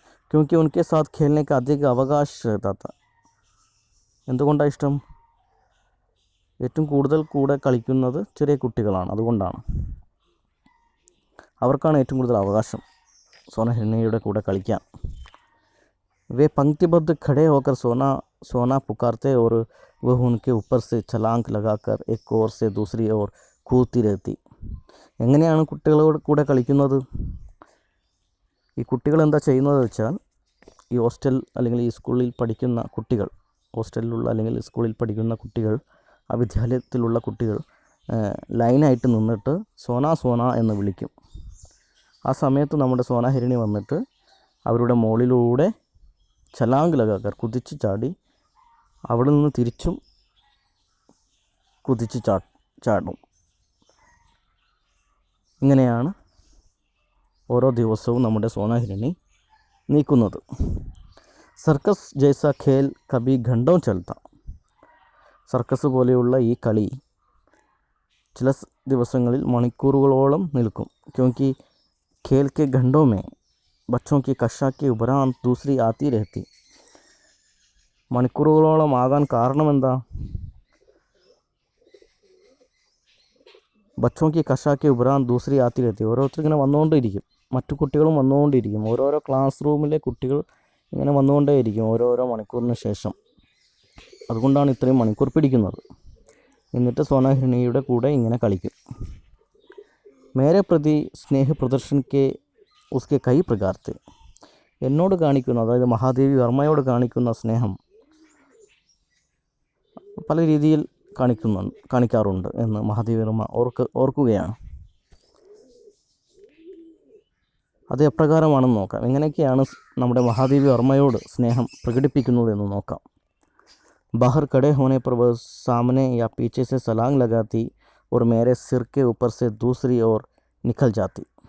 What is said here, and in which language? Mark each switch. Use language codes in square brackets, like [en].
[hi] ക്യോങ്കി ഉനക്കെ സാത്ത് ഖേൽനെ കാ അധിക അവകാശ് രഹതാ താ. [ml] എന്തുകൊണ്ടാണ് ഇഷ്ടം? ഏറ്റവും കൂടുതൽ കൂടെ കളിക്കുന്നത് ചെറിയ കുട്ടികളാണ്, അതുകൊണ്ടാണ്. അവർക്കാണ് ഏറ്റവും കൂടുതൽ അവകാശം സോന ഹിരണിയുടെ കൂടെ കളിക്കാൻ. [hi] वे पंक्तिबद्ध खड़े होकर सोना पुकारते और वह उनके ऊपर से छलांग लगाकर एक ओर से दूसरी ओर കൂത്തി रहती. [ml] എങ്ങനെയാണ് കുട്ടികളോട് കൂടെ കളിക്കുന്നത്? ഈ കുട്ടികൾ എന്താ ചെയ്യുന്നത് വെച്ചാൽ, ഈ ഹോസ്റ്റൽ അല്ലെങ്കിൽ ഈ സ്കൂളിൽ പഠിക്കുന്ന കുട്ടികൾ, ഹോസ്റ്റലിലുള്ള അല്ലെങ്കിൽ സ്കൂളിൽ പഠിക്കുന്ന കുട്ടികൾ, ആ വിദ്യാലയത്തിലുള്ള കുട്ടികൾ ലൈനായിട്ട് നിന്നിട്ട് സോന സോന എന്ന് വിളിക്കും. ആ സമയത്ത് നമ്മുടെ സോന ഹിരണി വന്നിട്ട് അവരുടെ മുകളിലൂടെ [hi] ചലാങ്ക് ലഗാക്കർ, [ml] കുതിച്ച് ചാടി അവിടെ നിന്ന് തിരിച്ചും കുതിച്ച് ചാടും. ഇങ്ങനെയാണ് ഓരോ ദിവസവും നമ്മുടെ സോന ഹിരണി നീക്കുന്നത്. [hi] സർക്കസ് ജൈസ ഖേൽ കബി ഘണ്ടോ ചലത്ത. [ml] സർക്കസ് പോലെയുള്ള ഈ കളി ചില ദിവസങ്ങളിൽ മണിക്കൂറുകളോളം നിൽക്കും. ക്യോങ്കി ഖേൽ കെ ഘണ്ടോ മേ [hi] ബച്ചോं की कक्षा के उपरांत दूसरी आती रहती. [ml] മണിക്കൂറുകളോളം ആകാൻ കാരണമെന്താ? [hi] ബച്ചോं की कक्षा के उपरांत दूसरी आती रहती. [ml] ഓരോരുത്തർ ഇങ്ങനെ വന്നുകൊണ്ടിരിക്കും, മറ്റു കുട്ടികളും വന്നുകൊണ്ടിരിക്കും. ഓരോരോ ക്ലാസ് റൂമിലെ കുട്ടികൾ ഇങ്ങനെ വന്നുകൊണ്ടേയിരിക്കും ഓരോരോ മണിക്കൂറിന് ശേഷം. അതുകൊണ്ടാണ് ഇത്രയും മണിക്കൂർ പിടിക്കുന്നത്. എന്നിട്ട് സോന ഹിരണിയുടെ കൂടെ ഇങ്ങനെ കളിക്കും. [hi] മേരെ പ്രതി സ്നേഹ പ്രദർശൻ കെ ഉസ്കെ കൈ പ്രകാരത്തെ. [ml] എന്നോട് കാണിക്കുന്ന, അതായത് മഹാദേവി വർമ്മയോട് കാണിക്കുന്ന സ്നേഹം പല രീതിയിൽ കാണിക്കാറുണ്ട് എന്ന് മഹാദേവി വർമ്മ ഓർക്കുകയാണ്. അത് എപ്രകാരമാണെന്ന് നോക്കാം. എങ്ങനെയൊക്കെയാണ് നമ്മുടെ മഹാദേവി വർമ്മയോട് സ്നേഹം പ്രകടിപ്പിക്കുന്നത് എന്ന് നോക്കാം. [hi] बाहर खड़े होने पर वह सामने या पीछे से छलांग लगाती और मेरे सिर के ऊपर से दूसरी ओर निकल जाती.